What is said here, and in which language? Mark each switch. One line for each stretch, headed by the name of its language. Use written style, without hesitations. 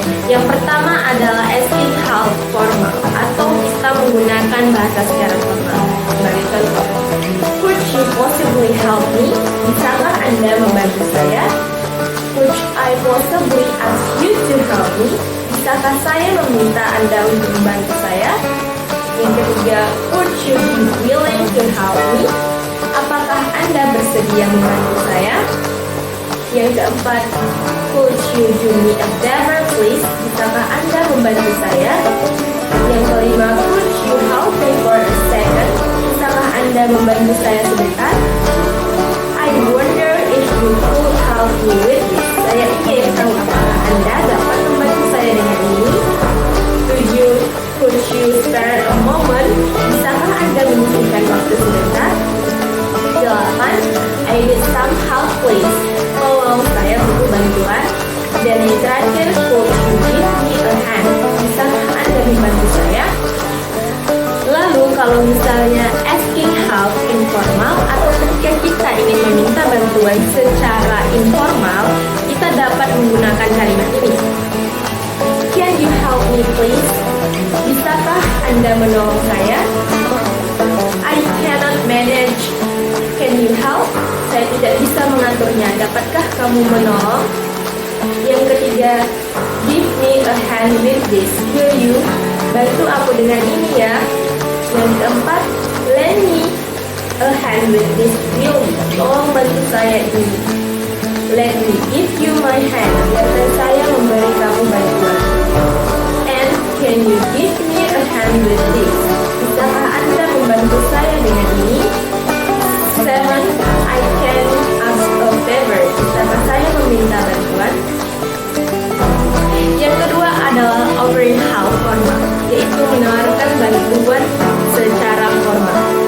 Indonesian: Yang pertama adalah asking help formal atau kita menggunakan bahasa secara formal. Sebagai contoh,
English: could you possibly help me?
Indonesian: Bisakah Anda membantu saya?
English: Could I possibly ask you to help me?
Indonesian: Bisakah saya meminta Anda untuk membantu saya? Yang ketiga,
English: would you be willing to help me?
Indonesian: Apakah Anda bersedia membantu saya? Yang keempat,
English: could you do me a favor please?
Indonesian: Bisakah Anda membantu saya? Yang kelima,
English: could you help me for a second?
Indonesian: Bisakah Anda membantu saya sebentar?
English: I wonder if you could help me with this.
Indonesian: Saya ingin tahu apakah Anda dapat membantu saya dengan ini?
English: Could you spare a moment?
Indonesian: Bisakah Anda menyisihkan waktu sebentar?
English: 8. I need some help please.
Indonesian: Tolong, saya butuh bantuan. Dan yang terakhir,
English: could you give me a hand?
Indonesian: Bisakah Anda membantu saya? Lalu kalau misalnya asking help informal atau ketika kita ingin meminta bantuan secara informal, kita dapat menggunakan kalimat ini.
English: Can you help me please?
Indonesian: Bisakah Anda menolong saya?
English: I cannot manage. Can you help?
Indonesian: Saya tidak bisa mengaturnya. Dapatkah kamu menolong? Yang ketiga,
English: give me a hand with this. Will you?
Indonesian: Bantu aku dengan ini ya. Yang keempat,
English: lend me a hand with this. Will you?
Indonesian: Tolong bantu saya ini.
English: Let me give you my hand.
Indonesian: Biarkan saya memberi kamu bantuan.
English: And can you give me a hand with this?
Indonesian: Bisakah Anda membantu saya dengan ini? 7.
English: I can ask a favor.
Indonesian: Bisakah saya meminta bantuan? Yang kedua adalah offering help formal, yaitu menawarkan bantuan secara formal.